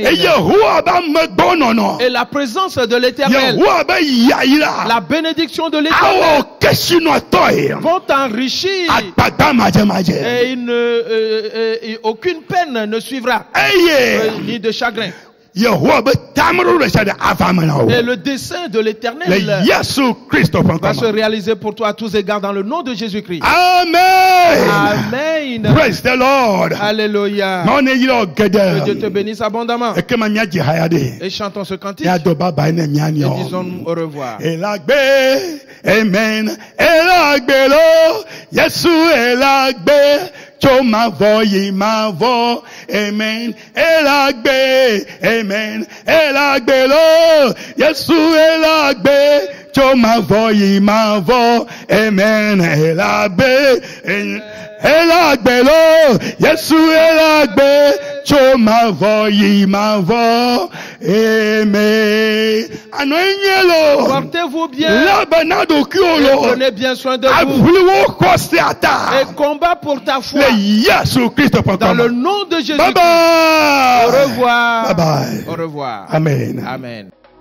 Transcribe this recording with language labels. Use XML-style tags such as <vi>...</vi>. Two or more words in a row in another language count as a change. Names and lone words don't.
<fr>Et la présence de l'Éternel, la bénédiction de l'Éternel vont t'enrichir et aucune peine ne suivra, ni de chagrin. Et le dessein de l'Éternel va se réaliser pour toi à tous égards dans le nom de Jésus-Christ.</fr> <en>Amen. Amen. Praise the Lord.</en> <fr>Alléluia. Que Dieu te bénisse abondamment. Et chantons ce cantique. Et disons au revoir. Amen. Amen. Amen.</fr> <fon>Elagbelo, Yesu elagbe, chomavo imavo.</fon> <fr>Amen.</fr> <fon>Elagbelo, Yesu elagbe, chomavo imavo.</fon> <fr>Amen. Portez-vous bien. Prenez bien soin de vous. Et combat pour ta foi. Dans le nom de Jésus.</fr> <en>Bye bye.</en> <fr>Au revoir.</fr> <en>Bye bye.</en> <fr>Au revoir. Amen. Amen.</fr>